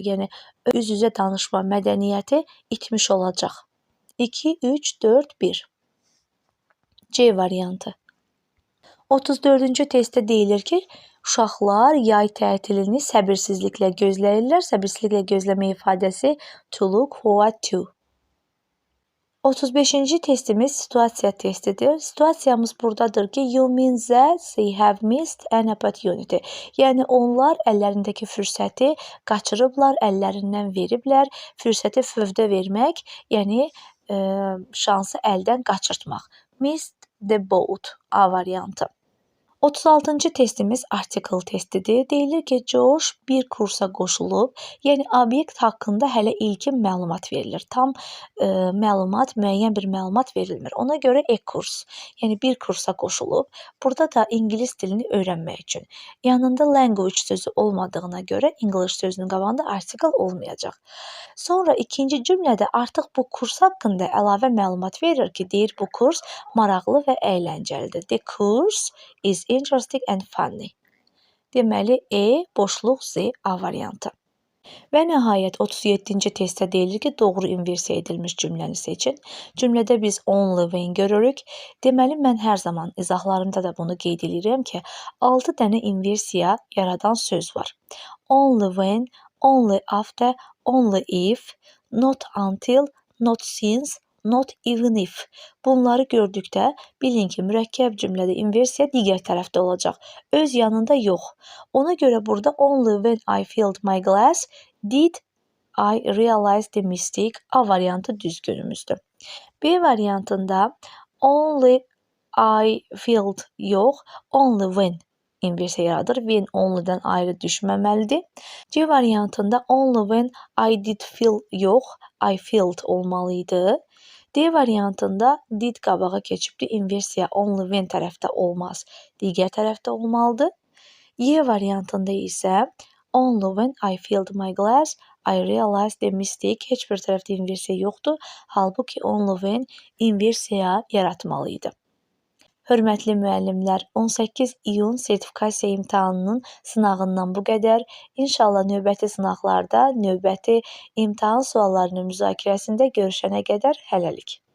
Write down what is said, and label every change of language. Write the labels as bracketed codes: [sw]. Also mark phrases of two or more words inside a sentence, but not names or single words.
[az] Yəni, üz-üzə danışma mədəniyyəti itmiş olacaq. 2, 3, 4, 1. C variantı. 34-cü testdə deyilir ki, uşaqlar yay tətilini səbirsizliklə gözləyirlər. Səbirsizliklə gözləmə ifadəsi [en] to look forward to. [az] 35-ci testimiz situasiya testidir. Situasiyamız buradadır ki, [en] you mean that they have missed an opportunity. [az] Yəni, onlar əllərindəki fürsəti qaçırıblar, əllərindən veriblər. Fürsəti fövdə vermək, yəni şansı əldən qaçırtmaq. [en] Missed the boat. [az] A variantı. 36-cı testimiz artikel testidir. Deyilir ki, Coş bir kursa qoşulub, yəni obyekt haqqında hələ ilkin məlumat verilir. Tam məlumat, müəyyən bir məlumat verilmir. Ona görə e-kurs, yəni bir kursa qoşulub. Burada da ingilis dilini öyrənmək üçün. Yanında language sözü olmadığına görə English sözünün qabağında artikel olmayacaq. Sonra ikinci cümlədə artıq bu kurs haqqında əlavə məlumat verir ki, deyir bu kurs maraqlı və əyləncəlidir. [en] The course is interesting and funny. [az] Deməli, boşluq Z A variantı. Və nəhayət 37-ci testdə deyilir ki, doğru inversiya edilmiş cümləni seçin. Cümlədə biz [en] only when [az] görürük. Deməli, mən hər zaman izahlarımda da bunu qeyd edirəm ki, 6 dənə inversiya yaradan söz var. [en] Only when, only after, only if, not until, not since, not even if. [az] Bunları gördükdə bilin ki, mürəkkəb cümlədə inversiya digər tərəfdə olacaq. Öz yanında yox. Ona görə burada [en] only when I filled my glass did I realize the mistake. [az] A variantı düzgünümüzdür. B variantında [en] only I filled [az] yox, [en] only when [az] inversiya yaradır. [en] When only'dən [az] ayrı düşməməlidir. C variantında [en] only when I did feel yox, I felt olmalıydı. [az] D variantında did qabağa keçibdi. İnversiya [en] only when [az] tərəfdə olmaz, digər tərəfdə olmalıdır. Y variantında isə [en] only when I filled my glass, I realized the mistake. [az] Heç bir tərəfdə inversiya yoxdur. Halbuki [en] only when [az] inversiya yaratmalıydı. Hörmətli müəllimlər, 18 iyun sertifikasiya imtahanının sınağından bu qədər. İnşallah növbəti sınaqlarda, növbəti imtahan suallarının müzakirəsində görüşənə qədər hələlik.